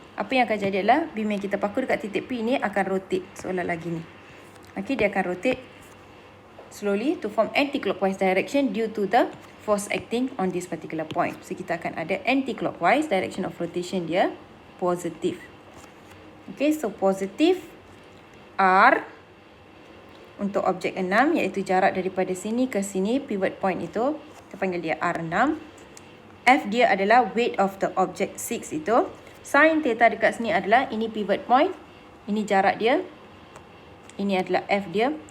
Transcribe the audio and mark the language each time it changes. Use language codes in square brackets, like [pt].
[ms] apa yang akan jadi adalah beam yang kita paku dekat titik P ni akan rotate seolah lagi ni. [en] Okay, [ms] dia akan [en] rotate slowly to form anti-clockwise direction due to the force acting on this particular point. So [ms] kita akan ada [en] anti-clockwise direction of rotation dia positive. [ms] Okay, so positive R untuk objek 6 iaitu jarak daripada sini ke sini, pivot point itu kita panggil dia R6. F dia adalah [en] weight of the object [ms] 6 itu. Sin theta dekat sini adalah ini pivot point, ini jarak dia, ini adalah F dia.